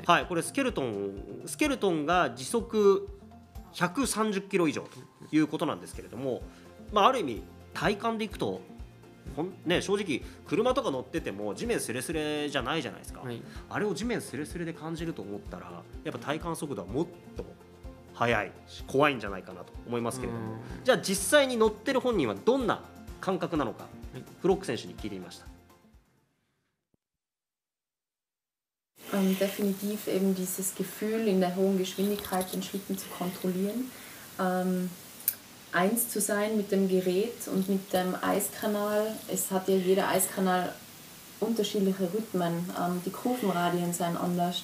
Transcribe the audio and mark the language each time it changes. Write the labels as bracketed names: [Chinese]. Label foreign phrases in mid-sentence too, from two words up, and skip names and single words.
[Japanese] はい、これスケルトンが時速130キロ以上ということなんですけれども、ある意味体感でいくと正直車とか乗ってても地面スレスレじゃないじゃないですか、あれを地面スレスレで感じると思ったらやっぱ体感速度はもっと速いし怖いんじゃないかなと思いますけれども、じゃあ実際に乗ってる本人はどんな感覚なのか、フロック選手に聞いてみました。 [German] Definitiv eben dieses Gefühl, in der hohen Geschwindigkeit den Schlitten zu kontrollieren, eins zu sein mit dem Gerät und mit dem Eiskanal. Es hat ja jeder Eiskanal unterschiedliche Rhythmen, die Kurvenradien sind anders.